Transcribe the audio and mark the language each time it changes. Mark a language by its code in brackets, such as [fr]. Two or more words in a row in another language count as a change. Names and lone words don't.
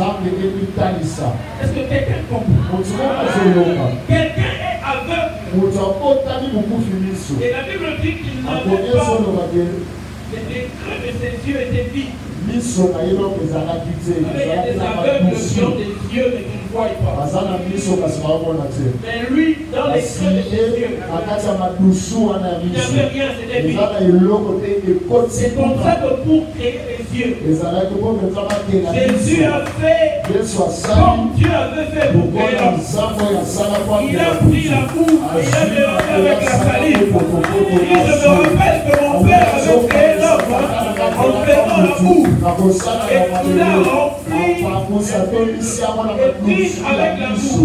[fr] Est-ce que quelqu'un comprend? Quelqu'un est aveugle. Et la Bible dit qu'il n'avait pas, les creux de ses yeux étaient vides. [ln] miso na ye donc ezalaki te [fr] Avec des aveugles qui ont des yeux mais qui ne voient pas. [ln] baza na miso kasi baomona te [fr] Mais lui, dans les [ln] kasi [fr] creux de ses [ln] ye [fr] yeux, [ln] na kati ya madusu wana ya [fr] il [ln] miso [fr] n'avait rien, c'était [ln] eza [fr] vide. [ln] na eloko te ekoti [fr] C'est comme ça que pour créer les yeux, [ln] ezalaki mpo mpenza bakela [fr] Jésus a fait [ln] yesu asali [fr] comme Dieu avait fait pour créer [ln] lokola [fr] l'homme. [ln] nzambe oyo asala [fr] Il a pris la boue et il a mélangé avec la salive. Il dit, je me rappelle que mon père avait créé l'homme en faisant la boue. Et il a rempli avec la boue.